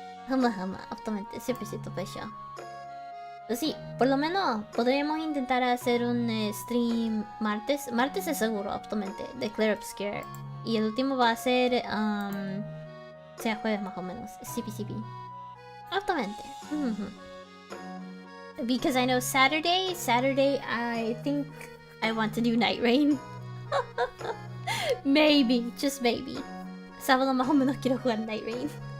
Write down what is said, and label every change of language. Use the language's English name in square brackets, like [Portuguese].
[Spanish] Obviamente, siempre se topa eso. Pues sí, por lo menos podríamos intentar hacer un stream martes. Martes es seguro, obviamente, de Claire Obscure. Y el último va a ser, sea jueves más o menos. CP. Obviamente. [English] Because I know Saturday, I think I want to do Night Rain. Maybe, just maybe. [Spanish] Sábado más o menos quiero jugar Night Rain.